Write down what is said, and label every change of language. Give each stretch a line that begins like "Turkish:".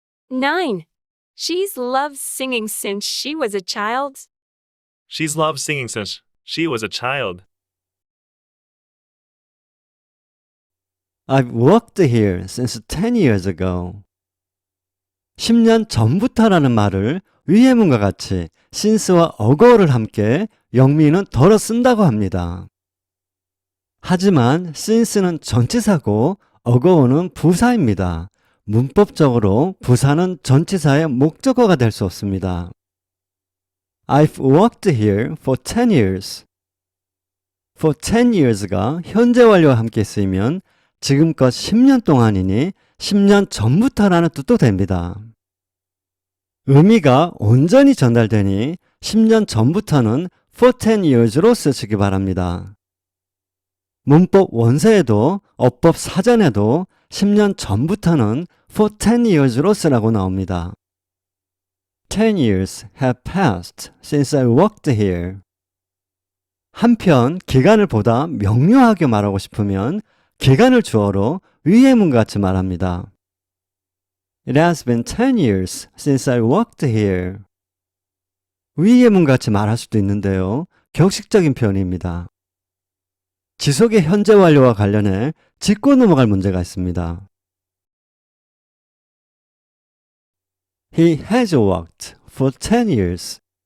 English: 9. She's loved singing since she was a child. She's loved singing since she was a child. I've worked here since 10 years ago.
Korean: 10년 전부터라는 말을 위의 문과 같이 since와 ago를 함께 영미는 덜어 쓴다고 합니다. 하지만 since는 전치사고 ago는 부사입니다. 문법적으로 부사는 전치사의 목적어가 될 수 없습니다.
English: I've worked here for 10 years. for 10 years
Korean: 가 현재 완료와 함께 쓰이면 지금껏 10년 동안이니 10년 전부터라는 뜻도 됩니다. 의미가 온전히 전달되니 10년 전부터는
English: for 10 years
Korean: 로 쓰시기 바랍니다. 문법 원서에도 어법 사전에도 10년 전부터는
English: for 10 years
Korean: 로 쓰라고 나옵니다.
English: 10 years have passed since I worked here.
Korean: 한편 기간을 보다 명료하게 말하고 싶으면 기간을 주어로 위의 문과 같이 말합니다.
English: It has been 10 years since I worked here.
Korean: 위의 문과 같이 말할 수도 있는데요. 격식적인 표현입니다. 지속의 현재 완료와 관련해 짚고 넘어갈 문제가 있습니다.
English: He has worked for 10 years.